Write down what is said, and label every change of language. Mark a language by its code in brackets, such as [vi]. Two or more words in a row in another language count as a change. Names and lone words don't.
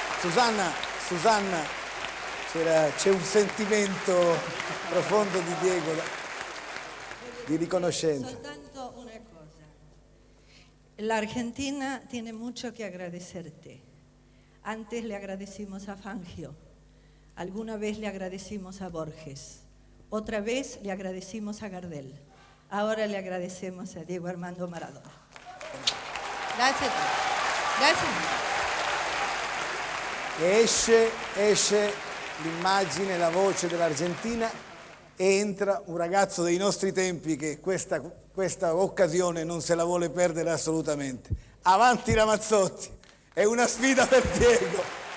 [it] Susanna, c'è un sentimento profondo di Diego, di riconoscenza. Soltanto una cosa. [es] La Argentina tiene mucho que agradecerte. Antes le agradecimos a Fangio, alguna vez le agradecimos a Borges, otra vez le agradecimos a Gardel, ahora le agradecemos a Diego Armando Maradona. Gracias a tutti. [it] Grazie. Esce l'immagine, la voce dell'Argentina e entra un ragazzo dei nostri tempi che questa occasione non se la vuole perdere assolutamente. Avanti Ramazzotti, è una sfida per Diego.